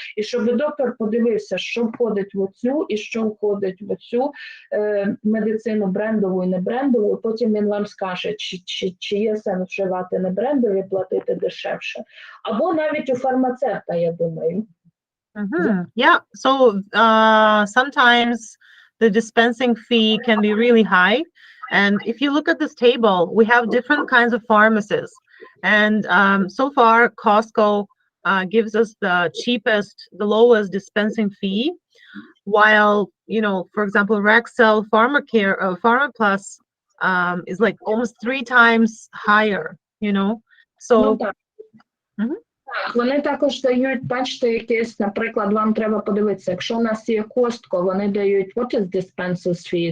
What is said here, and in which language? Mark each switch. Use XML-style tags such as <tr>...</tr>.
<uk>І щоб доктор подивився, що входить в оцю і що входить в оцю медицину брендову і не брендову, потім він вам скаже, чи є сенс вживати не брендові, платити дешевше. Або навіть у фармацевта, я думаю.</uk> <en>Yeah, so sometimes the dispensing fee can be really high. And if you look at this table, we have different kinds of pharmacies. And so far, Costco gives us the cheapest, the lowest dispensing fee, while, you know, for example, Rexel Pharmacare, PharmaPlus is like almost 3 times higher, you know? So,</en> <uk>Вони також дають, бачите, якесь, наприклад, вам треба подивитися, якщо у нас є Costco, вони дають,</uk> <en>what is dispensers fee?</en>